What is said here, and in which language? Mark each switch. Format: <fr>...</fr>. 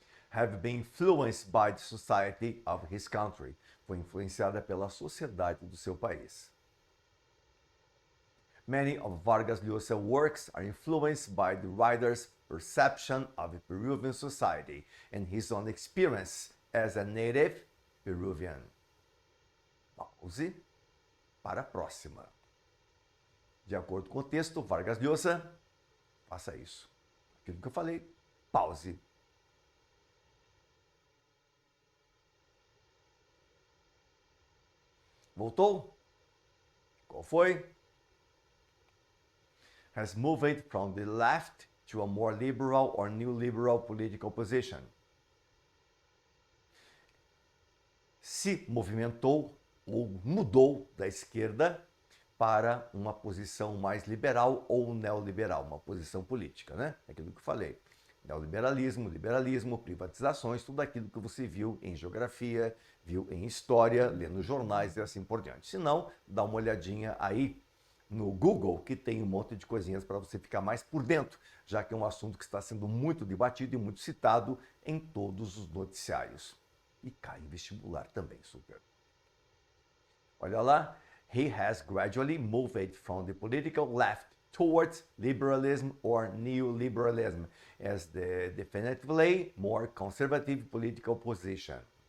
<en>Have been influenced by the society of his country.</en> <pt>Foi influenciada pela sociedade do seu país.</pt> <en>Many of Vargas Llosa's works are influenced by the writer's perception of the Peruvian society and his own experience as a native Peruvian.</en> <pt>Pause para a próxima. De acordo com o texto, Vargas Llosa, faça isso. Aquilo que eu falei, pause. Voltou? Qual foi?</pt> <en>has moved from the left to a more liberal or new liberal political position.</en> <pt>Se movimentou ou mudou da esquerda para uma posição mais liberal ou neoliberal, uma posição política, né? Aquilo que eu falei. Neoliberalismo, liberalismo, privatizações, tudo aquilo que você viu em geografia, viu em história, lendo jornais e assim por diante. Se não, dá uma olhadinha aí no Google, que tem um monte de coisinhas para você ficar mais por dentro, já que é um assunto que está sendo muito debatido e muito citado em todos os noticiários. E cai em vestibular também, super. Olha lá,</pt> <en>he has gradually moved from the political left towards liberalism or neoliberalism as the definitively more conservative political position.</en>